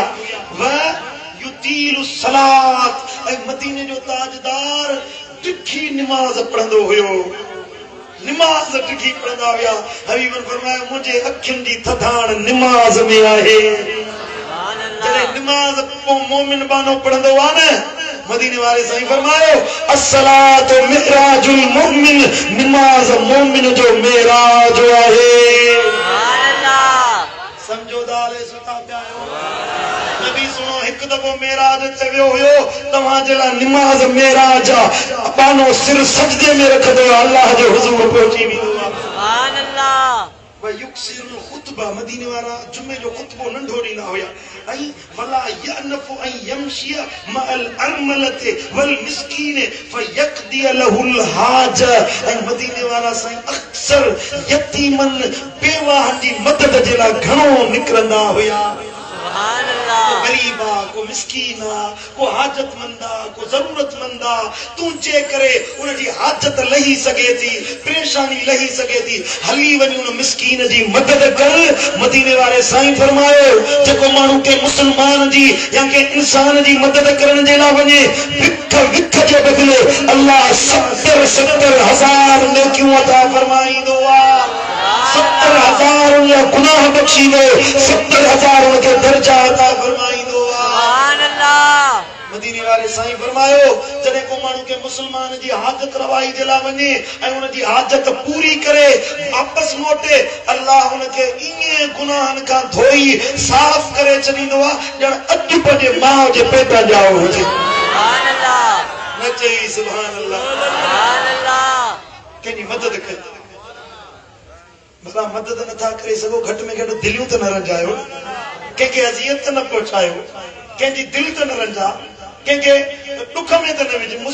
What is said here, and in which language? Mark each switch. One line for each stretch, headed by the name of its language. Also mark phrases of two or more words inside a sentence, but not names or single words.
Arabic: ويطيل الصلاة,
Sindhi: ऐं मदीने जो ताजदार तिखी निमाज़ पढ़ंदो हुयो, निमाज़ तिखी पढ़ंदा हुया। हबीबन फरमायो मुंहिंजे अखियुनि जी थधाण निमाज़ में आहे। जॾहिं निमाज़ मोमिन बानो पढ़ंदो आहे न, मदीने वाले साईं फरमायो
Arabic: الصلاة معراج المؤمن,
Sindhi: निमाज़ मोमिन जो मेराज आहे। समझो दाले सुता पिया आहियो। नबी सुनो हिकु दफ़ो मेराज ते वियो हुयो, तव्हांजे लाइ निमाज़ मेराज आहे। बानो सिर सजदे में रखंदो आहे, अल्लाह जे हुज़ूर पहुची वेंदो आहे।
Arabic: سبحان الله. يقصر الخطبة,
Sindhi: मदीने वारा जुमे जो खुतबो नंढो ॾींदा हुया।
Arabic: أن ولا يأنف أن يمشي مع الأرملة والمسكين فيقضي له الحاج.
Sindhi: ऐं मदीने वारा साईं अक्सर यतीमन बेवाहन जी मदद जे लाइ घणो निकिरंदा हुया।
Arabic: سبحان الله.
Sindhi: गरीब आ, को मिस्कीन आ, को हाजतमंद आ, को जरूरतमंद आ, तू चे करे उन जी हाजत लही सके थी, परेशानी लही सके थी, हली वञ उन मिस्कीन जी मदद कर। मदीने वाले साईं फरमायो जेको माण्हू के मुसलमान जी या के इंसान जी मदद करण जे लाइ वञे, विख जे बदिले अल्लाह 70,000 नेकियूं अता फरमाईंदो आ। 70,000 उनजा गुनाह बख्शी दो, 70,000 उनके दर्जा अता फरमाईंदो आ।
Arabic: سبحان الله.
Sindhi: मदीने वाले साईं फरमायो जॾहिं को माण्हू के मुसलमान जी हाजत रवाई जे लाइ वञे ऐं उन जी हाजत पूरी करे वापस मोटे, अल्लाह उनके इहे गुनाहनि खां धोई साफ़ करे छॾींदो आहे ॼण अॼु पंहिंजे माउ जे पेट ॼाओ हुजे।
Arabic: سبحان الله.
Sindhi: न चई
Arabic: سبحان الله. سبحان الله.
Sindhi: कंहिंजी मदद कर, भला मदद नथा करे सघो, घटि में घटि दिलियूं त न रंजायो, कंहिंखे अज़ियत त न पहुचायो, कंहिंजी दिलि त न रंजा, कंहिंखे दुख में त न विझ।